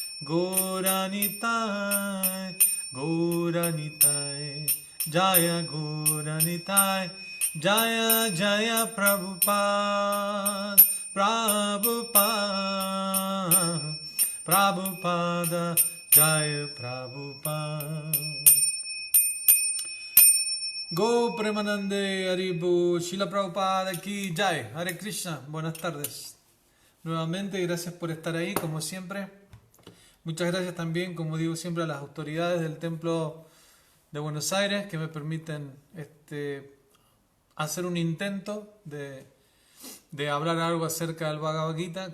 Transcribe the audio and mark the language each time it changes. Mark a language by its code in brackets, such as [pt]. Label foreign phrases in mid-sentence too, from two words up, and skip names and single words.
[sa] Jaya Gauranitai Jaya Jaya Prabhupada Jaya Prabhupada Go Premanande Haribu Shila Prabhupada Ki Jai Hare Krishna, [es] buenas tardes. Nuevamente, gracias por estar ahí, como siempre. Muchas gracias también, como digo siempre, a las autoridades del Templo de Buenos Aires que me permiten hacer un intento de hablar algo acerca del Bhagavad Gita.